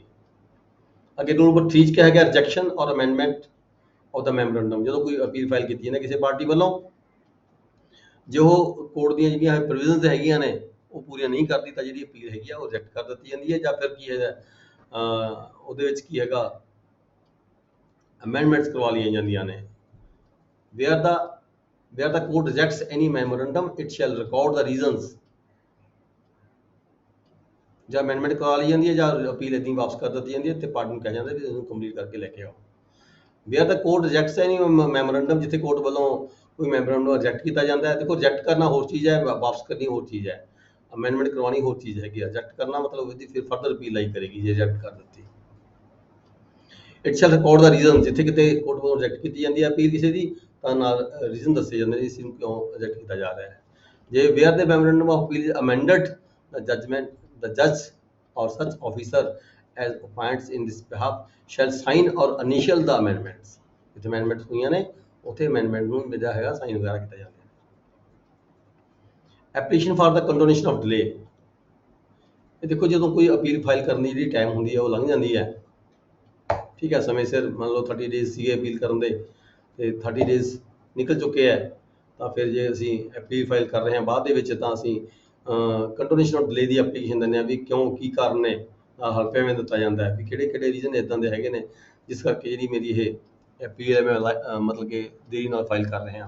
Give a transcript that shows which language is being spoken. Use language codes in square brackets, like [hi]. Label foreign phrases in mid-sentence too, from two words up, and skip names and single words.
[pa] ਅੱਗੇ ਰੂਲ ਨੰਬਰ 3 ਚ ਕਿਹਾ ਗਿਆ [en] rejection or amendment of the memorandum. [pa] ਜਦੋਂ ਕੋਈ ਅਪੀਲ ਫਾਈਲ ਕੀਤੀ ਹੈ ਕਿਸੇ ਪਾਰਟੀ ਵੱਲੋਂ, ਜੋ ਕੋਰਟ ਦੀਆਂ ਜਿਹੜੀਆਂ ਪ੍ਰੋਵੀਜ਼ਨਸ ਹੈਗੀਆਂ ਨੇ ਉਹ ਪੂਰੀਆਂ ਨਹੀਂ ਕਰਦੀ ਤਾਂ ਜਿਹੜੀ ਅਪੀਲ ਹੈਗੀ ਆ ਉਹ ਰਿਜੈਕਟ ਕਰ ਦਿੱਤੀ ਜਾਂਦੀ ਹੈ, ਜਾਂ ਫਿਰ ਕੀ ਹੈਗਾ ਉਹਦੇ ਵਿੱਚ ਕੀ ਹੈਗਾ ਅਮੈਂਡਮੈਂਟਸ ਕਰਵਾ ਲਈਆਂ ਜਾਂਦੀਆਂ ਨੇ। [en] where the court rejects any memorandum it shall record the reasons। [pa] ਜਾਂ ਅਮੈਂਡਮੈਂਟ ਕਰਵਾ ਲਈ ਜਾਂਦੀ ਹੈ ਜਾਂ ਅਪੀਲ ਇਦਾਂ ਵਾਪਸ ਕਰ ਦਿੱਤੀ ਜਾਂਦੀ ਹੈ ਤੇ ਪਾਰਟੀ ਨੂੰ ਕਿਹਾ ਜਾਂਦਾ ਵੀ ਇਹਨੂੰ ਕੰਪਲੀਟ ਕਰਕੇ ਲੈ ਕੇ ਆਓ। [en] where the court rejects any memorandum, [pa] ਜਿੱਥੇ ਕੋਰਟ ਵੱਲੋਂ ਕੋਈ ਮੈਮੋਰੰਡਮ ਰਿਜੈਕਟ ਕੀਤਾ ਜਾਂਦਾ ਹੈ। ਦੇਖੋ ਰਿਜੈਕਟ ਕਰਨਾ ਹੋਰ ਚੀਜ਼ ਹੈ, ਵਾਪਸ ਕਰਨੀ ਹੋਰ ਚੀਜ਼ ਹੈ, ਅਮੈਂਡਮੈਂਟ ਕਰਵਾਉਣੀ ਹੋਰ ਚੀਜ਼ ਹੈਗੀ। ਰਿਜੈਕਟ ਕਰਨਾ ਮਤਲਬ ਇਹਦੀ ਫਿਰ [en] further appeal [pa] ਲਾਈ ਕਰੇਗੀ ਜੇ ਰਿਜੈਕਟ ਕਰ ਦਿੱਤੀ। [en] it shall record the reason, [pa] ਜਿੱਥੇ ਕਿਤੇ ਕੋਰਟ ਵੱਲੋਂ ਰਿਜੈਕਟ ਕੀਤੀ ਜਾਂਦੀ ਹੈ ਅਪੀਲ ਕਿਸੇ ਦੀ ਤਾਂ ਨਾਲ ਰੀਜ਼ਨ ਦੱਸੇ ਜਾਂਦੇ ਨੇ ਇਸ ਨੂੰ ਕਿਉਂ ਰਿਜੈਕਟ ਕੀਤਾ ਜਾ ਰਿਹਾ ਹੈ। [en] ਜੇ where the memorandum of appeal amended the judge or such officer as appoints in this behalf shall sign or initial the amendments। [pa] ਜਿੱਥੇ ਅਮੈਂਡਮੈਂਟ ਹੋਈਆਂ ਨੇ ਉੱਥੇ ਅਮੈਂਡਮੈਂਟ ਨੂੰ ਜਿਹੜਾ ਹੈਗਾ ਸਾਈਨ ਵਗੈਰਾ ਕੀਤਾ ਜਾਂਦਾ ਹੈ। [en] application for the condonation of delay. [pa] ਇਹ ਦੇਖੋ ਜਦੋਂ ਕੋਈ ਅਪੀਲ ਫਾਈਲ ਕਰਨ ਦੀ ਜਿਹੜੀ ਟਾਈਮ ਹੁੰਦੀ ਹੈ ਉਹ ਲੰਘ ਜਾਂਦੀ ਹੈ, ਠੀਕ ਹੈ, ਸਮੇਂ ਸਿਰ ਮੰਨ ਲਓ 30 ਡੇਜ਼ ਸੀਗੇ ਅਪੀਲ ਕਰਨ ਦੇ ਤੇ 30 ਡੇਜ਼ ਨਿਕਲ ਚੁੱਕੇ ਹੈ ਤਾਂ ਫਿਰ ਜੇ ਅਸੀਂ ਅਪੀਲ ਫਾਈਲ ਕਰ ਰਹੇ ਹਾਂ ਬਾਅਦ ਦੇ ਵਿੱਚ ਤਾਂ ਅਸੀਂ [en] condonation of delay [pa] ਦੀ ਐਪਲੀਕੇਸ਼ਨ ਦਿੰਦੇ ਹਾਂ ਵੀ ਕਿਉਂ ਕੀ ਕਾਰਨ ਨੇ, ਹਲਫੇਵੇਂ ਦਿੱਤਾ ਜਾਂਦਾ ਹੈ ਵੀ ਕਿਹੜੇ ਰੀਜ਼ਨ ਇੱਦਾਂ ਦੇ ਹੈਗੇ ਨੇ ਜਿਸ ਕਰਕੇ ਜਿਹੜੀ ਮੇਰੀ ਇਹ ਅਪੀਲ ਹੈ ਮੈਂ ਮਤਲਬ ਕਿ ਦੇਰੀ ਨਾਲ ਫਾਈਲ ਕਰ ਰਹੇ ਹਾਂ।